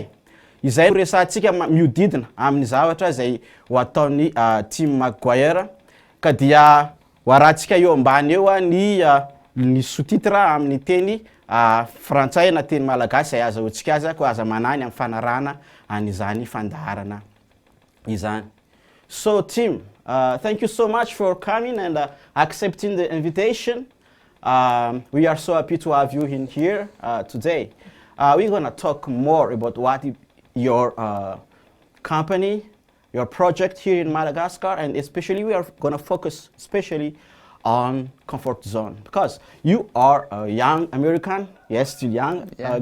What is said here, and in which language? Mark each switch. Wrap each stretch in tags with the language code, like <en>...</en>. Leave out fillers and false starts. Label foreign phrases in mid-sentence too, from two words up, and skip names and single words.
<mg>Izay resantsika miodidina amin'ny zavatra izay ho ataon'ny team McGuire, ka dia hoarantsika eo ambany eo ny sous-titre amin'ny teny frantsay na teny malagasy izay azahoantsika azy ko aza manany amin'ny fanarahana an'izany fandaharana izany.</mg> <en>So team, thank you so much for coming and accepting the invitation. We are so happy to have you in here today. We're going to talk more about what your company, your project here in Madagascar, and especially we are going to focus especially on comfort zone, because you are a young American, yes, still young guy.</en>